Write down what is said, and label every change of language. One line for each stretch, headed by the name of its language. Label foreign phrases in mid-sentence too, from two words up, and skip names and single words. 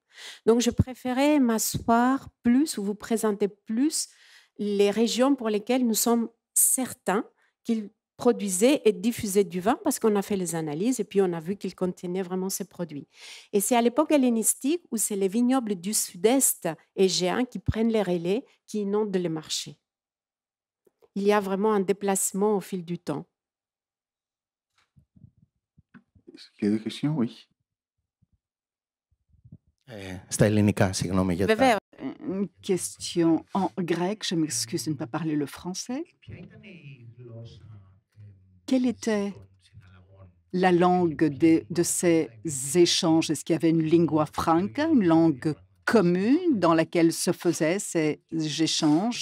French: Donc, je préférais m'asseoir plus ou vous présenter plus les régions pour lesquelles nous sommes certains qu'ils produisaient et diffusaient du vin parce qu'on a fait les analyses et puis on a vu qu'ils contenaient vraiment ces produits. Et c'est à l'époque hellénistique où c'est les vignobles du sud-est égéen qui prennent les relais, qui inondent les marchés. Il y a vraiment un déplacement au fil du temps. Est-ce qu'il y a des questions? Oui.
Greek: Στα ελληνικά, συγγνώμη για τα...
French: Une question en grec, je m'excuse de ne pas parler le français. Quelle était la langue de ces échanges? Est-ce qu'il y avait une
Italian: lingua franca,
French: une langue commune dans laquelle se faisaient ces échanges?